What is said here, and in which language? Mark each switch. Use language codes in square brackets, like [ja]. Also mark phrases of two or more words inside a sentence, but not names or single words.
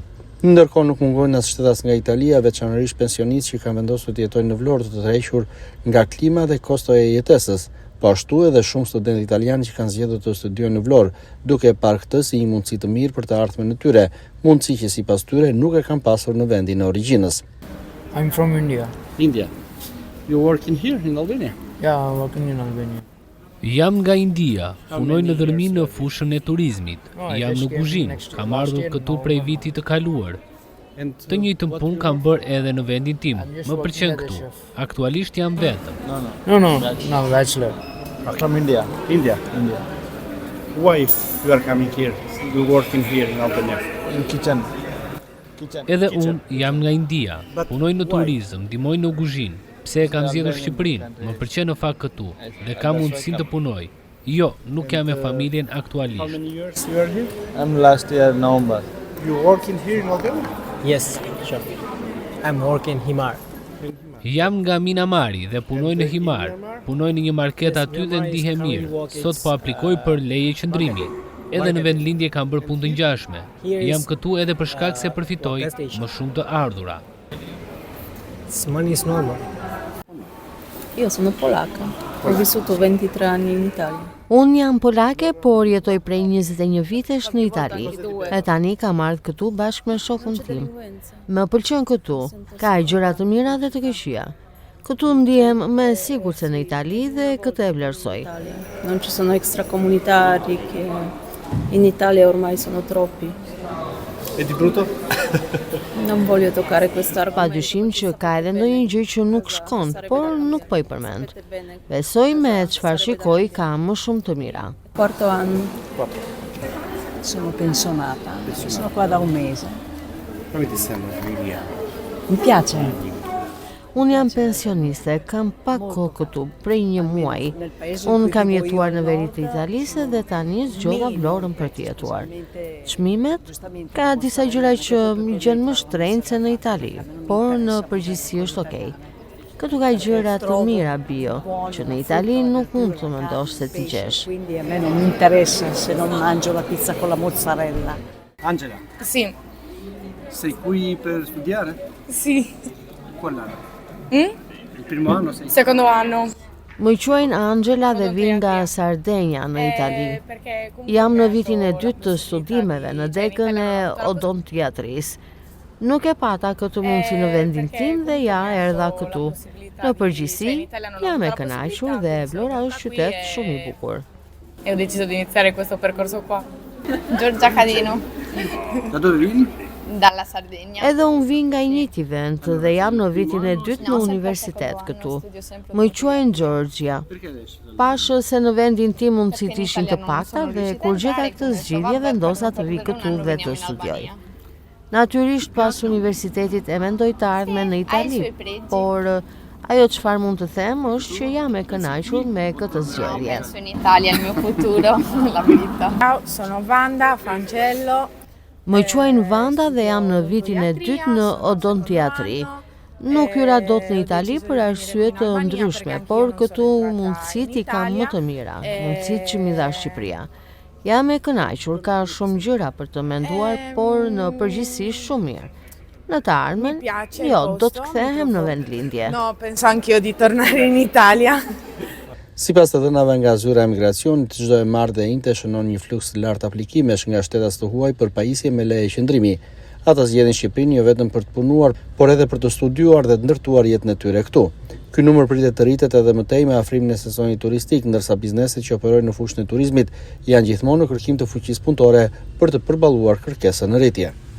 [sq] Ndërkohë nuk mungojnë as shtetas nga Italia, veçanërisht pensionistë që kanë vendosur të jetojnë në Vlorë të tërhequr nga klima dhe kostoja e jetesës. Po ashtu edhe shumë studentë italianë që kanë zgjedhur të studiojnë në Vlorë, duke parë këtë si një mundësi të mirë për të ardhmen e tyre, mundësi që sipas tyre nuk e kanë pasur në vendin e origjinës. [en] I'm from India. India. You working here in Albania? Yeah, I'm working in Albania. [sq] Jam nga India, punoj në dërmi në fushën e turizmit. Jam në kuzhinë, kam ardhur këtu prej vitit të kaluar. Të njëjtën punë kam bërë edhe në vendin tim. Më pëlqen këtu. Aktualisht jam vetëm. [en] No, bachelor. From India. India. Why you are coming here? You working here in Albania? In kitchen. [sq] Edhe unë jam nga India. Punoj në turizëm, ndihmoj në kuzhinë. Pse e kam zgjedhur Shqipërinë? Më pëlqen në fakt këtu dhe kam mundësinë të punoj. Jo, nuk jam me familjen aktualisht. [en] How many years you are here? I'm last year November. You working here in Albania? Yes, sure. I'm working Himar. [sq] Jam nga Minamari dhe punoj në Himar. Punoj në një market aty dhe ndihem mirë. Sot po aplikoj për leje qëndrimi. Edhe në vendlindje kam bërë punë të ngjashme. Jam këtu edhe për shkak se përfitoj më shumë të ardhura. [en] Money is normal. [it] Io sono polacca. Ho vissuto 23 anni in Italia. [sq] Unë jam polake, por jetoj prej 21 vitesh në Itali. E tani kam ardhur këtu bashkë me shokun tim. Më pëlqen këtu, ka gjëra të mira dhe të këqija. Këtu ndihem më sigurt se në Itali dhe këtë e vlerësoj. [it] Non ci sono extracomunitari che in Italia ormai sono troppi. E di brutto? Non voglio toccare questo argomento. [sq] Padyshim që ka edhe ndonjë gjë që nuk shkon, por nuk po i përmend. Besoj me çfarë shikoj ka më shumë të mira. [it] 4 anni. Sono pensionata, sono qua da un mese. Come ti sembra Emilia? Mi piace. [sq] Unë jam pensioniste, kam pak kohë këtu, prej një muaji. Unë kam jetuar në veri të Italisë dhe tani zgjodha Vlorën për të jetuar. Çmimet? Ka disa gjëra që më gjen më shtrenjtë se në Itali, por në përgjithësi është okay. Këtu ka gjëra të mira bio, që në Itali nuk mund të mendosh se ti gjesh. [it] Quindi a me non mi interessa se non mangio la pizza con la mozzarella. Angela, Sì, sei qui per studiare? sì. Qual anno? Il primo anno sei? Secondo anno. [sq] Më quajnë Angela dhe vi nga Sardenja në Itali. Jam në vitin e dytë të studimeve në degën e odontiatrisë. Nuk e pata këtë mundësi në vendin tim dhe ja erdha këtu. Në përgjithësi, jam e kënaqur dhe Vlora është qytet shumë i bukur. [it] E ho deciso di iniziare questo percorso qua. Giorgia Cadino, Da dove vieni? dalla Sardegna. [sq] Edhe unë vi nga i njëjti vend dhe jam në vitin e dytë në universitet këtu. Më quajnë Georgia. [it] Perché adesso? [sq] Pash se në vendin tim mundësit ishin të pakta dhe kur gjeta këtë zgjidhje vendosa të vi këtu dhe të studioj. Natyrisht pas universitetit e mendoj të ardhme në Itali, por ajo çfarë mund të them është që jam e kënaqur me këtë zgjedhje. [it] Penso in Italia il mio futuro, la verità. Ciao, sono Wanda Francello. [sq] Më quajnë Vanda dhe jam në vitin e dytë në odontiatri. Nuk hyra dot në Itali për arsye të ndryshme, por këtu mundësit i kam më të mira, mundësit që mi dha Shqipëria. Jam e kënaqur, ka shumë gjëra për të menduar, por në përgjithësi shumë mirë. Në të ardhmen, jo, do të kthehem në vendlindje. [it] No, penso anch'io di tornare in Italia. [sq] Sipas të dhënave nga zyra e emigracionit, çdo e marrë dhe inte shënon një fluks të lartë aplikimesh nga shtetas të huaj për pajisje me leje qëndrimi. Ata zgjedhin Shqipërinë jo vetëm për të punuar, por edhe për të studiuar dhe të ndërtuar jetën e tyre këtu. Ky numër pritet të rritet edhe më tej me afrimin e sezonit turistik, ndërsa bizneset që operojnë në fushën e turizmit janë gjithmonë në kërkim të fuqisë punëtore për të përballuar kërkesën në rritje.